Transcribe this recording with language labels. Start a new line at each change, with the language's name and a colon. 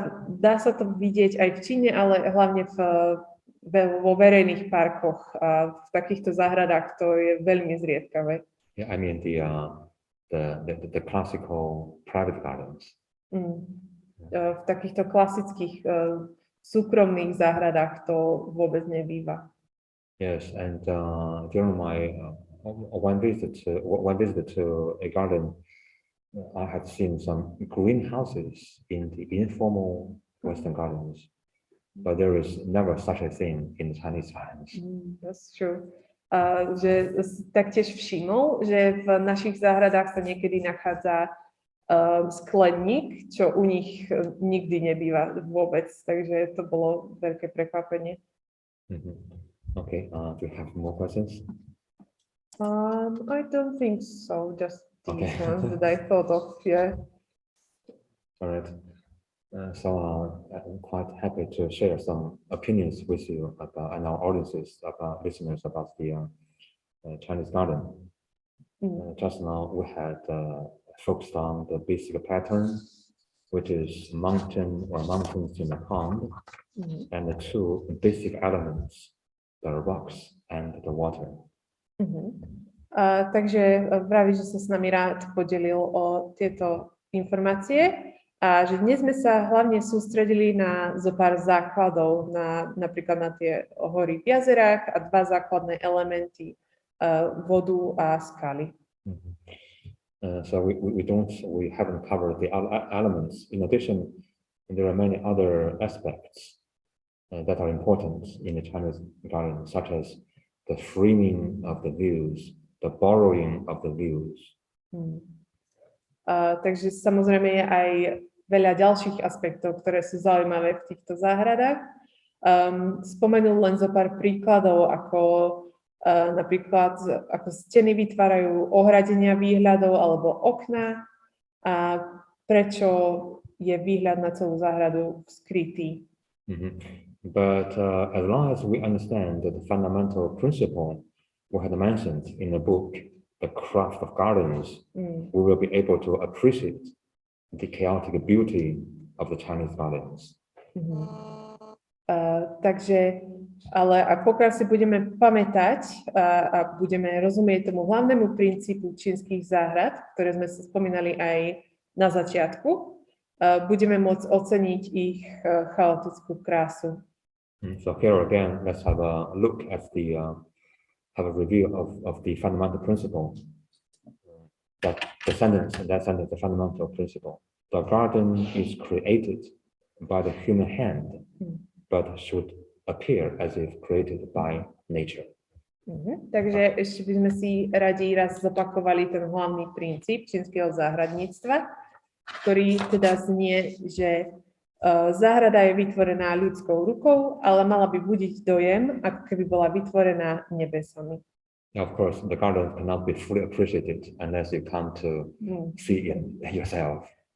Slovak: Dá sa to vidieť aj v Číne, ale hlavne vo verejných parkoch a v takýchto záhradách to je veľmi zriedkavé.
English: Yeah, I mean the classical private gardens.
Slovak: V takýchto klasických súkromných záhradách to vôbec nebýva.
English: Yes, and during my one visit to a garden, I had seen some greenhouses in the informal Western gardens, but there is never such a thing in the Chinese gardens. That's true.
Slovak: Že taktiež všimol, že v našich záhradách sa niekedy nachádza skleník, čo u nich nikdy nebýva vôbec, takže to bolo veľké prekvapenie.
English: Okay, do you have more questions? I don't think so, just these Okay. ones that I thought of, yeah. All right. So I'm quite happy to share some opinions with you about, and our audiences, about listeners about the Chinese garden. Just now we had focused on the basic pattern, which is mountain or mountains in a pond, and the two basic elements, the rocks and the water.
Slovak: Takže vraví, že sa s nami rád podelil o tieto informácie a že dnes sme sa hlavne sústredili na zopár základov, napríklad na tie hory v jazerách a dva základné elementy, vodu a skaly.
English: So we haven't covered the elements. In addition, there are many other aspects that are important in the Chinese garden, such as the framing of the views, the borrowing of the views.
Slovak: Takže samozrejme je aj veľa ďalších aspektov, ktoré sú zaujímavé v týchto záhradách. Spomenul len zo pár príkladov, ako napríklad ako steny vytvárajú ohradenia výhľadov alebo okná a prečo je výhľad na celú záhradu skrytý.
English: But as long as we understand the fundamental principle we had mentioned in the book, The Craft of Gardens, we will be able to appreciate the chaotic beauty of the Chinese gardens.
Slovak: Takže, ale pokiaľ si budeme pamätať a budeme rozumieť tomu hlavnému princípu čínskych záhrad, ktoré sme sa spomínali aj na začiatku, budeme môcť oceniť ich chaotickú krásu.
English: So here again, let's have a look at have a review of the fundamental principle. That sentence, the fundamental principle. The garden is created by the human hand, but should appear as if created by nature.
Slovak: Takže ešte by sme si radi raz zopakovali ten hlavný princíp čínskeho záhradníctva, ktorý teda znie, že záhrada je vytvorená ľudskou rukou, ale mala by budiť dojem, ako keby bola vytvorená nebesami.
English: Of course, the garden cannot be fully appreciated unless you come to see it yourself.